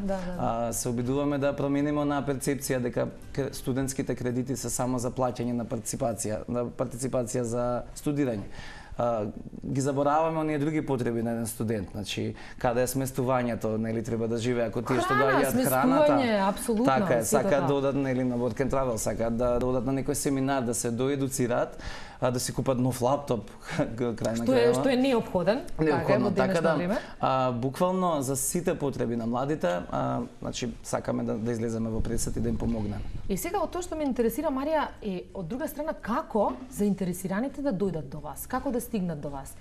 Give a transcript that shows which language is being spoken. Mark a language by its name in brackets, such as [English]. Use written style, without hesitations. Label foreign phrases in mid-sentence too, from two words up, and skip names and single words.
[Macedonian] Се обидуваме да промениме на перцепција дека студентските кредити се само за плаќање на партиципација за студирање. Ги забораваме оние други потреби на еден студент, значи каде е сместувањето, нели треба да живее, ако тие што доаѓаат храната, апсолутно, така е, сакаат да одат нели на [English] work and travel, [Macedonian] сакаат да одат на некој семинар, да се доедуцираат, да си купат нов лаптоп крај на крајот. Што е неопходен, така да, буквално за сите потреби на младите, значи сакаме да излеземе во пресет и да им помогнеме. И сега од тоа што ме интересира, Марија, е од друга страна како заинтересираните да дојдат до вас, како да стигнат до вас.